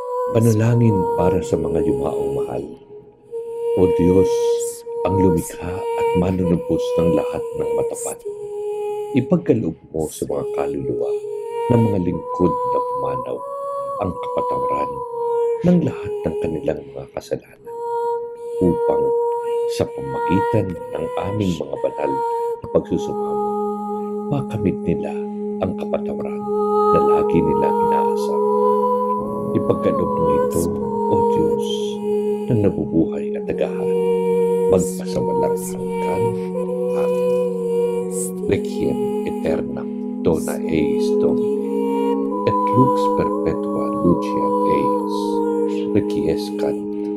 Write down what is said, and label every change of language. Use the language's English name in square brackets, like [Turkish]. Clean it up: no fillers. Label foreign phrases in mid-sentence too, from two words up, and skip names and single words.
[Filipino] Panalangin para sa mga yumaong mahal. O Diyos, ang lumikha at manunubos ng lahat ng matapat, ipagkaloob mo sa mga kaluluwa ng mga lingkod na pumanaw ang kapatawaran ng lahat ng kanilang mga kasalanan, upang sa pamagitan ng aming mga banal na pagsusumamo, makamit nila ang kapatawaran na lagi nilang inaasam. Ipagkaloob mo ito, O Diyos, na nabubuhay at tagahan, magpasawalang hanggan. Amen. [Latin] Requiem aeternam dona eis Domini, et lux perpetua luceat eis, requiescat